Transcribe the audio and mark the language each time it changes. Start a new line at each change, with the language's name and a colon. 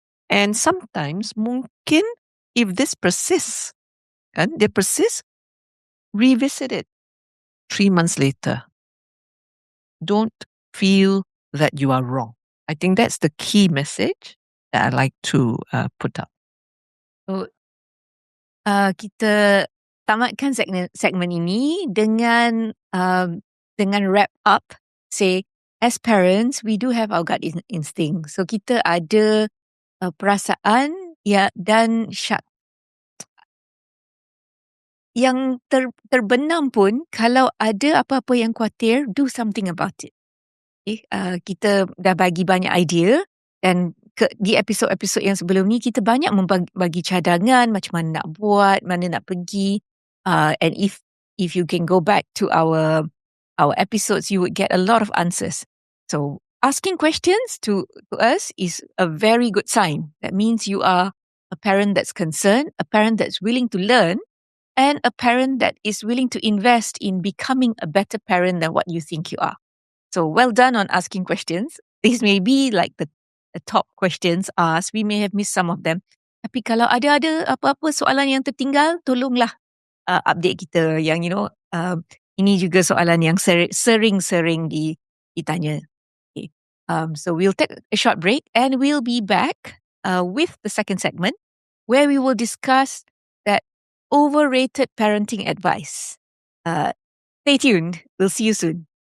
English: And sometimes
Malay: mungkin
English: if this persists,
Malay: kan, dia
English: persist, revisit it 3 months later. Don't feel that you are wrong. I think that's the key message that I like to put up.
Malay: So, kita tamatkan segmen ini dengan
English: wrap up. Say, as parents, we do have our gut instinct.
Malay: So kita ada perasaan dan yang terbenam pun, kalau ada apa-apa yang khawatir,
English: do something about it. Okay?
Malay: Kita dah bagi banyak idea, dan di episod-episod yang sebelum ni kita banyak membagi cadangan macam mana nak buat, mana nak pergi,
English: and if you can go back to our episodes, you would get a lot of answers. So asking questions to us is a very good sign. That means you are a parent that's concerned, a parent that's willing to learn, and a parent that is willing to invest in becoming a better parent than what you think you are. So well done on asking questions. These may be like the top questions asked. We may have missed some of them.
Malay: Tapi kalau ada apa-apa soalan yang tertinggal, tolonglah update kita yang ini juga soalan yang sering ditanya.
English: Okay. So we'll take a short break and we'll be back with the second segment where we will discuss that overrated parenting advice. Stay tuned. We'll see you soon.